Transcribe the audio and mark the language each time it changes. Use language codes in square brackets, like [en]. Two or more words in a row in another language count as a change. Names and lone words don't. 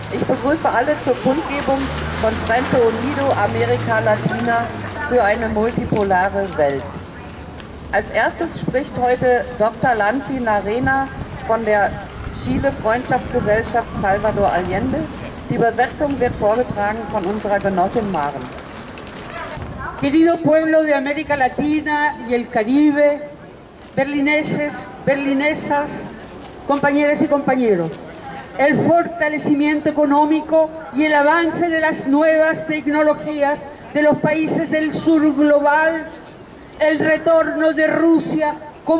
[de] Ich begrüße alle zur Kundgebung von Frente Unido Amerika Latina für eine multipolare Welt. Als erstes spricht heute Dr. Lancy Narena von der Chile-Freundschaftsgesellschaft Salvador Allende. Die Übersetzung wird vorgetragen von unserer Genossin Maren. [es] Querido pueblo de América Latina y el Caribe, berlineses, berlinesas, compañeras y compañeros, el fortalecimiento económico y el avance de las nuevas tecnologías de los países del sur global, el retorno de Rusia como